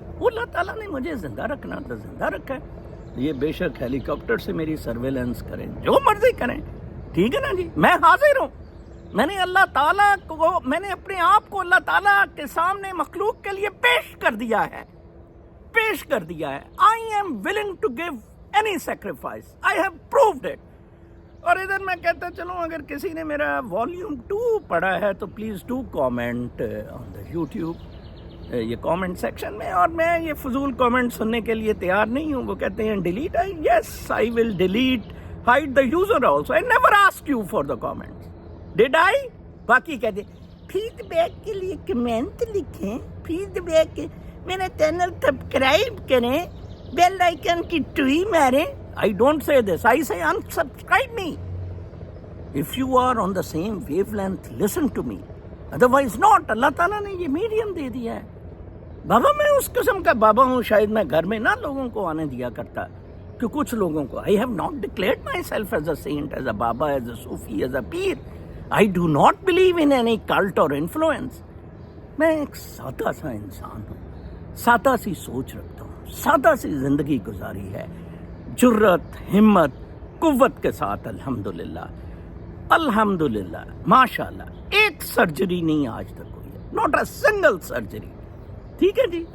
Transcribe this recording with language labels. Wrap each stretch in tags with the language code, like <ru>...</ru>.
<ur>اللہ تعالیٰ نے مجھے زندہ رکھنا تو زندہ رکھا ہے. یہ بے شک ہیلی کاپٹر سے میری سرویلنس کریں, جو مرضی کریں, ٹھیک ہے نا جی, میں حاضر ہوں. میں نے اللہ تعالیٰ کو, میں نے اپنے آپ کو اللہ تعالیٰ کے سامنے مخلوق کے لیے پیش کر دیا ہے.</ur> <en>I am willing to give any sacrifice. I have proved it.</en> <ur>اور ادھر میں کہتا چلوں, اگر کسی نے میرا والیوم 2 پڑھا ہے تو</ur> <en>Please do comment on the YouTube.</en> <ur>یہ کامنٹ سیکشن میں، اور میں یہ فضول کامنٹ سننے کے لیے تیار نہیں ہوں. وہ کہتے ہیں delete.</ur> <en>Yes I will delete hide the user also. I never ask you for the comments. Did I?</en> <ur>باقی کہتے فیڈ بیک کے لیے کمنٹ لکھیں، فیڈ بیک میرا چینل سبسکرائب کریں، بیل آئیکن کی ٹوئی ماریں.</ur> <en>I don't say this. I say unsubscribe me. If you are on the same wavelength, listen to me. Otherwise not.</en> <ur>اللہ تعالیٰ نے یہ میڈیم دے دیا ہے. بابا میں اس قسم کا بابا ہوں، شاید میں گھر میں نہ لوگوں کو آنے دیا کرتا کہ کچھ لوگوں کو.</ur> <en>I have not declared myself as a saint, as a baba, as a sufi, as a peer. I do not believe in any cult or influence.</en> <ur>میں ایک سادہ سا انسان ہوں، سادہ سی سوچ رکھتا ہوں، سادہ سی زندگی گزاری ہے، جرت، ہمت، قوت کے ساتھ. الحمدللہ الحمدللہ ماشاءاللہ. ایک سرجری نہیں آج تک ہوئی ہے،</ur> <en>Not a single surgery.</en> <ur>ٹھیک ہے جی.</ur>